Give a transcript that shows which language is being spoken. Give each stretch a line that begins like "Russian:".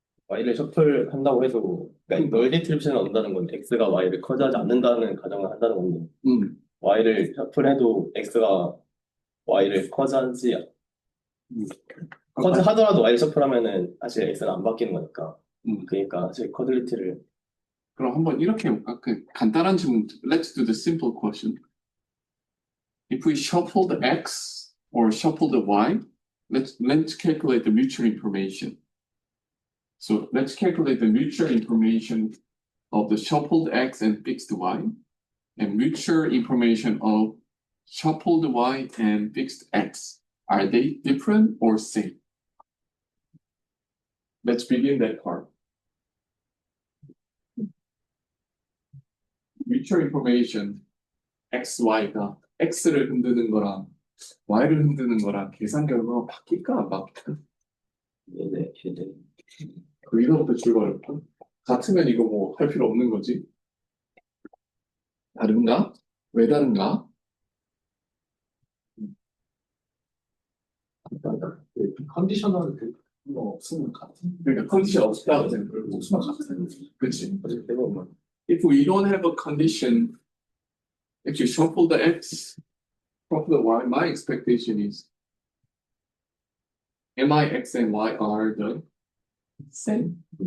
Korean: Y를 셔플 한다고 해도 그러니까 널 디스트리뷰션을 얻는다는 건 X가 Y를 커즈하지 않는다는 가정을 한다는 건데 Y를 셔플해도 X가 Y를 커즈하지 커즈하더라도 Y를 셔플하면은 사실 X는 안 바뀌는 거니까 그러니까 사실 커들리티를 그럼 한번 이렇게 해볼까? 그 간단한 질문.
English: Let's do the simple question. If we shuffle the X or shuffle the Y, let's calculate the mutual information. So let's calculate the mutual information of the shuffled X and fixed Y, and mutual information of shuffled Y and fixed X. Are they different or same? Let's begin that part.
Korean: Mutual information X, Y가 X를 흔드는 거랑 Y를 흔드는 거랑 계산 결과가 바뀔까 안 바뀔까? 네네. 여기서부터 출발할까? 같으면 이거 뭐 할 필요 없는 거지? 다른가? 왜 다른가? 컨디셔널 그거 없으면 같은. 그러니까 컨디션 없다고 생각을 없으면 같은. 그치?
English: If we don't have a condition, if you shuffle the X, shuffle the Y, my expectation is my X and Y are the same.